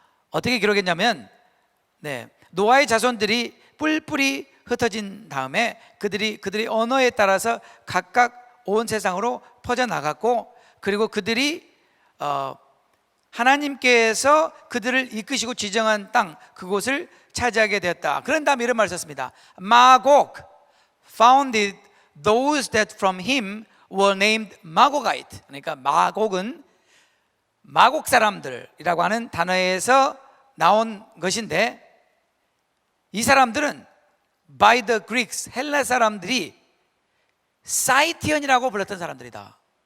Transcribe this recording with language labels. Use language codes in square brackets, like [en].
[ko] 어떻게 기록했냐면 노아의 자손들이 뿔뿔이 흩어진 다음에 그들이 언어에 따라서 각각 온 세상으로 퍼져나갔고, 그리고 그들이 하나님께서 그들을 이끄시고 지정한 땅, 그곳을 차지하게 되었다. 그런 다음에 이런 말을 썼습니다. [en] 마곡 founded those that from him were named Magogite. [ko] 그러니까 마곡은 마곡 사람들이라고 하는 단어에서 나온 것인데, 이 사람들은 [en] by the Greeks, [ko] 헬라 사람들이 사이티언이라고 불렀던 사람들이다.